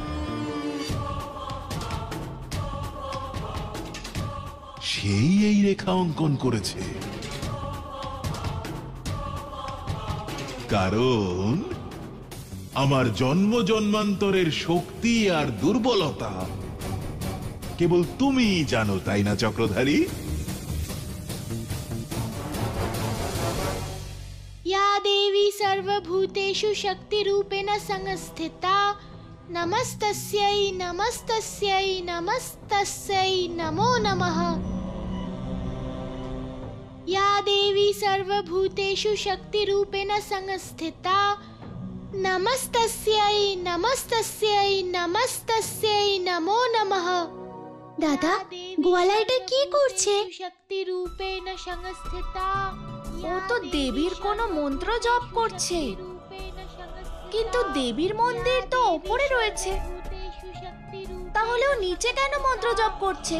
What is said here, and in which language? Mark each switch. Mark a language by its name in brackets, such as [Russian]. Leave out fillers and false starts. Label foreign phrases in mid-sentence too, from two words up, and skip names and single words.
[Bangla] সেই এই রেখা অঙ্কন করেছে, কারণ আমার জন্ম জন্মান্তরের শক্তি আর দুর্বলতা কেবল তুমিই জানো, তাই না চক্রধারী? [Sanskrit] या देवी सर्वभूतेषु शक्तिरूपेण संस्थिता নমস্তস্যৈ নমস্তস্যৈ নমস্তস্যৈ নমো নমঃ। या देवी सर्वभूतेषु शक्तिरूपेण संस्थिता नमस्तस्यै नमस्तस्यै नमस्तस्यै नमो नमः। [Bangla] দাদা, গোয়ালা এটা কি করছে? [Sanskrit] শক্তিরূপেণ সংস্থিতা। [Bangla] ও তো দেবীর কোনো মন্ত্র জপ করছে, কিন্তু দেবীর মন্দির তো ওপরে রয়েছে, তাহলে ও নিচে কেন মন্ত্র জপ করছে?